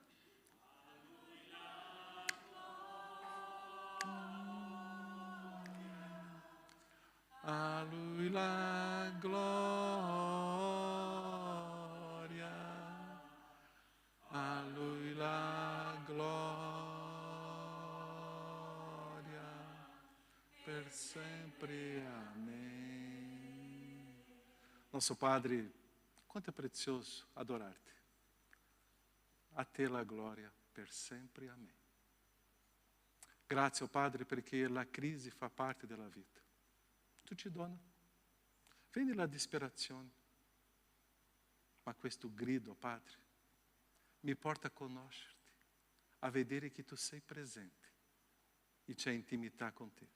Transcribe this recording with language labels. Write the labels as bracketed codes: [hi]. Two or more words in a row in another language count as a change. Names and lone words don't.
[it] A Lui la gloria, a Lui la gloria, per sempre. [pt] Amém. Nosso Padre, quanto é precioso adorar-te. [it] A te la gloria per sempre. Amém. Grazie, Padre, perché la crisi fa parte della vita. Tu ci dona. Viene la disperazione. Ma questo grido, Padre, mi porta a conoscerti, a vedere che tu sei presente e c'è intimità con te.